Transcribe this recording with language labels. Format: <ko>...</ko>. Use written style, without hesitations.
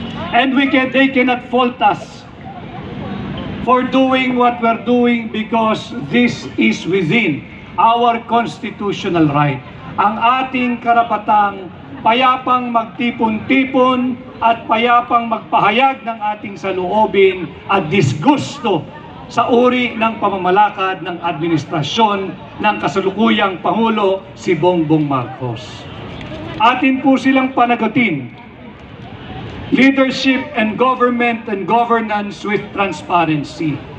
<en>And they cannot fault us for doing what we're doing because this is within our constitutional right.</en> <tl>Ang ating karapatang payapang magtipon-tipon at payapang magpahayag ng ating saloobin at disgusto sa uri ng pamamalakad ng administrasyon ng kasalukuyang Pangulo si Bongbong Marcos. Atin po silang panagutin,</tl> <en>leadership and government and governance with transparency.</en>